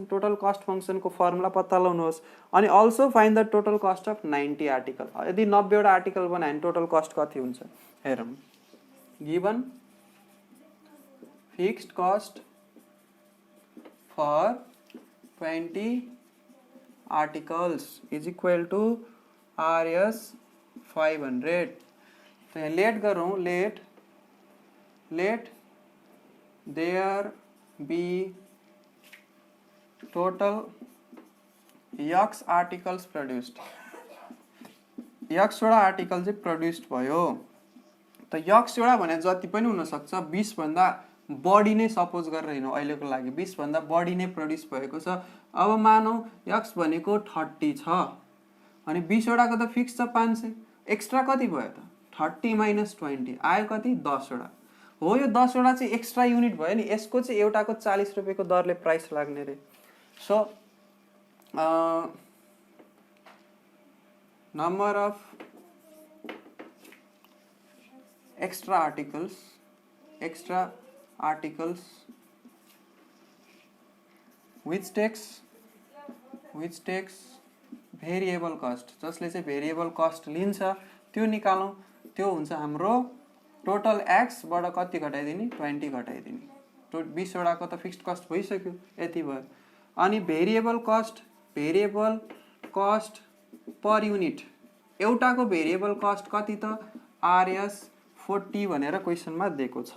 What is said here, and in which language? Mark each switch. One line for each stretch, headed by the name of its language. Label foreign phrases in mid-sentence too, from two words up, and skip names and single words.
English: total cost
Nepali: फङ्सनको फर्मुला पत्ता लगाउनुहोस्। अनि
English: also find the total cost of 90 article.
Nepali: यदि 90वटा आर्टिकल बनायो भने
English: total cost
Nepali: कति हुन्छ हेरौँ।
English: given fixed cost for 20 articles is equal to RS 500.
Hindi: तो यहाँ लेट करूँ,
English: let there be total x articles produced.
Nepali: यक्सवटा आर्टिकल चाहिँ प्रोड्युस्ड भयो। त यक्सवटा भने जति पनि हुनसक्छ, 20भन्दा बढी नै सपोज गरेर हिँडौँ अहिलेको लागि 20 भन्दा बढी नै प्रड्युस भएको छ। अब मानौँ x भनेको 30 छ अनि 20 वटाको त फिक्स छ 500, एक्स्ट्रा कति भयो त 30 माइनस 20 आयो कति 10 वटा हो। यो 10 वटा चाहिँ
English: extra unit
Nepali: भयो नि, यसको चाहिँ एउटाको 40 रुपैयाँको दरले प्राइस लाग्ने रे।
English: सो number of extra articles which takes variable cost,
Nepali: जसले चाहिँ
English: variable cost
Nepali: लिन्छ त्यो निकालौँ। त्यो हुन्छ हाम्रो
English: total x
Nepali: बाट कति घटाइदिने 20 घटाइदिने। 20 वटाको त
English: fixed cost
Nepali: भइसक्यो, यति भयो। अनि
English: variable cost per unit,
Nepali: एउटाको
English: variable cost
Nepali: कति त RS 40 भनेर क्वेसनमा दिएको छ।